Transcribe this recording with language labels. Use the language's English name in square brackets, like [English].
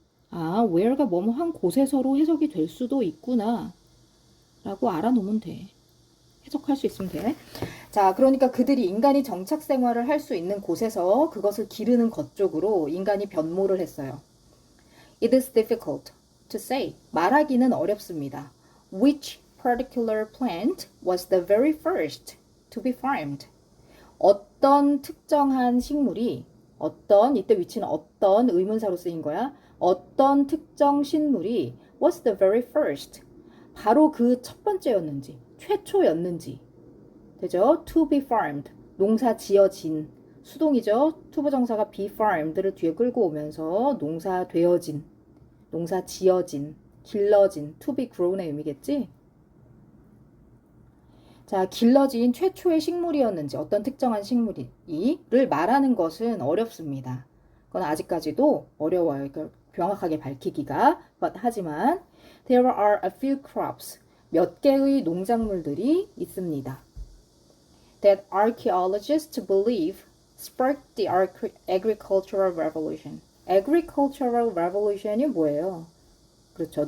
[Korean] 아, where가 뭐뭐 한 곳에서로 해석이 될 수도 있구나. 라고 알아놓으면 돼. 해석할 수 있으면 돼. 자, 그러니까 그들이 인간이 정착 생활을 할 수 있는 곳에서 그것을 기르는 것 쪽으로 인간이 변모를 했어요. [English] It is difficult to say. [Korean] 말하기는 어렵습니다. [English] Which particular plant was the very first to be farmed? [Korean] 어떤 특정한 식물이 이때 위치는 어떤 의문사로 쓰인 거야. 어떤 특정 식물이 [English] was the very first. [Korean] 바로 그 첫 번째였는지, 최초였는지. 되죠? [English] To be farmed. [Korean] 농사 지어진. 수동이죠? 투부정사가 be farmed를 뒤에 끌고 오면서 농사 되어진, 농사 지어진, 길러진, [English] to be grown [Korean] 의 의미겠지? 자, 길러진 최초의 식물이었는지 어떤 특정한 식물이를 말하는 것은 어렵습니다. 그건 아직까지도 어려워요. 명확하게 밝히기가. 하지만 [English] there are a few crops. [Korean] 몇 개의 농작물들이 있습니다. [English] That archaeologists believe sparked the agricultural revolution. [Korean] agricultural revolution이 뭐예요? 그렇죠.